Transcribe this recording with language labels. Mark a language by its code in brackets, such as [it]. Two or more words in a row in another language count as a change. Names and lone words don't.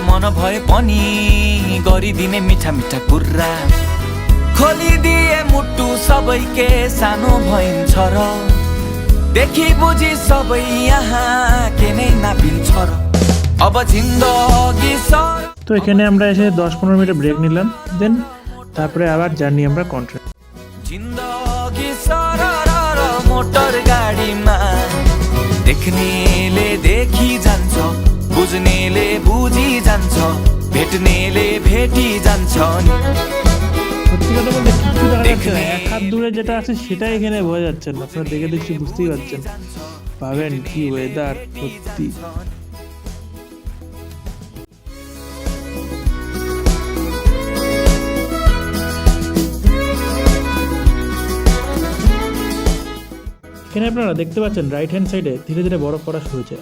[ne] मन भए पनि गरिदिने मिठा मिठा कुरा, खोलिदिए मुटु सबैके सानो भइन्छ र, देखि बुझी सबै यहाँ के नै नापिन्छ र, अब जिन्दगी सर। [bn] তো এখানে আমরা এসে 10-15 মিনিট ব্রেক নিলাম, দেন তারপরে আবার জার্নি আমরা কন্টিনিউ। [ne] जिन्दगी सर मोटर गाडीमा देख्नेले देखि जान्छ, बुझ्नेले बुझी जान्छ, भेट्नेले भेटी जान्छ। [bn] সত্যি কথা বলতে কিছু দেখা যাচ্ছে না, এক হাত দূরে যেটা আছে সেটাই এখানে বোঝা যাচ্ছে না। আপনারা দেখে দেখছি বুঝতেই পারছেন, পাবেন কি ওয়েদার সত্যি। এখানে আপনারা দেখতে পাচ্ছেন [en] right hand side [bn] ধীরে ধীরে বরফ পড়া শুরু হয়েছে।